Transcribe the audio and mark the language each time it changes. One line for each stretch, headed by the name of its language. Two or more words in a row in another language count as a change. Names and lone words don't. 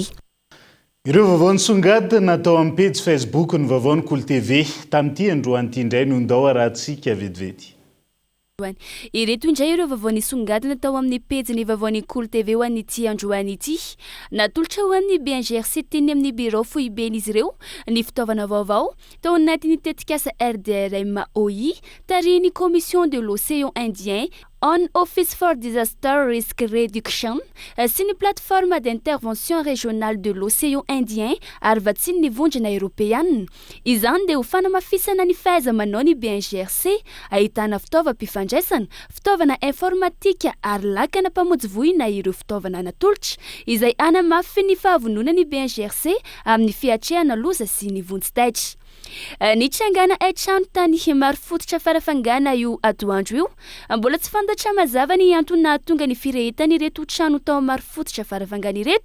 Malagasy: ireo vaovao songadina natao amin'ny page Facebook ny vaovao ny Kolo TV tamin'ity androany indray no ndao rahantsika vetivety ireto indray ireo vaovao nisongadina tao amin'ny pejy vaovao ny Kolo TV ho an'ity androany ity natolotra ho an'ny BNGRC teny amin'ny bureau foiben'izy ireo ny fitaovana vaovao tao anatin'ny tetikasa RDRM OI tariny
French: commission de l'océan Indien
English: On Office for Disaster Risk Reduction
Malagasy: sy ny
French: plateforme d'intervention régionale de l'océan Indien
Malagasy: ary vatsiny ny vondrona européenne izany dia ho fanamafisana ny fahaiza-manao ny BNGRC ahitana fitaovam-pifandraisana fitaovana informatika ary lakana mpamonjy voina ireo fitaovana natolotra izay anamafy ny fahavonona ny BNGRC amin'ny fiatrehana loza sy ny vonjy-taitra ny trangana trano tany maro fototra farafangana io atoandro io mbola tsy fantatra mazava ny antony nahatonga ny firehetany ireto trano tao maro fototra farafangana ireto